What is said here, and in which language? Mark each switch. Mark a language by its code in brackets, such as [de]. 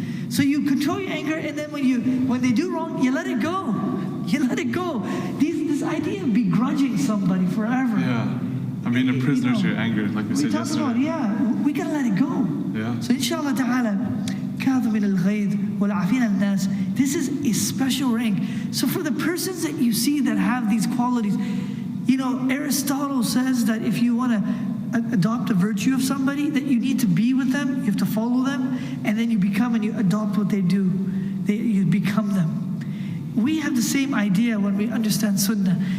[en] So you control your anger, and then when they do wrong, you let it go. You let it go. This idea of begrudging somebody forever. Yeah. I mean, a prisoner to your anger, like we said yesterday. We gotta let it go. Yeah. So inshallah ta'ala, [ar] كاظمين الغيظ والعافين عن الناس. [en] This is a special rank. So for the persons that you see that have these qualities, you know, Aristotle says that if you want to adopt a virtue of somebody, that you need to be with them, you have to follow them, and then you become and you adopt what they do. You become them. We have the same idea when we understand Sunnah.